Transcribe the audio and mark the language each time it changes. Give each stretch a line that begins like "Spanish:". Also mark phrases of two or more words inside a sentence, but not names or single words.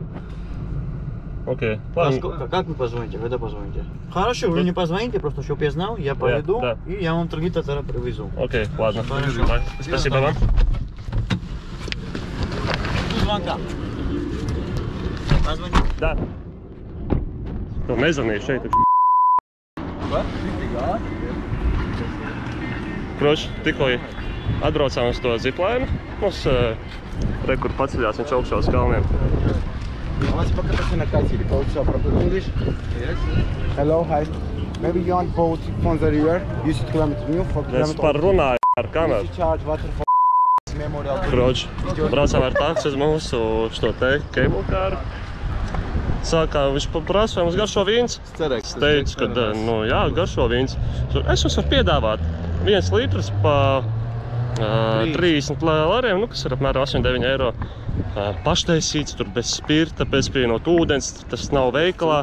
Russian: Окей. Как вы позвоните? Когда позвоните? Хорошо, вы мне позвоните, просто чтобы я знал, я поведу, да. и я вам 3 литра тогда привезу. Окей, ладно. Хорошо. Спасибо вам. Звонка. Позвоните. Да.
Latvian: Tu nezvanīji šeit taču. Kroč, tikko atbraucām uz to ziplainu. Mums kur paceļās viņš augšā uz kalniem.
English: Let's book it in a taxi. Also, proper English. Yes. Hello, hi. Maybe you want boat from the river. You should kilometer new for
Latvian: Es
English: kilometer.
Latvian: par runāju ar
English: You
Latvian: kameru.
English: should charge water for.
Latvian: Kroč, braucām ar taksi uz mūsu šo te
English: cable car.
Latvian: Sākā viņš prasa, vai mums garšo vīns. Es teicu, ka, nu jā, garšo vīns. Es jums varu piedāvāt 1 litrs pa 30 lāriem, nu, kas ir apmēram 8–9 eiro. Paštaisīts, tur bez spirta, bez pievienot ūdens, tas nav veikalā.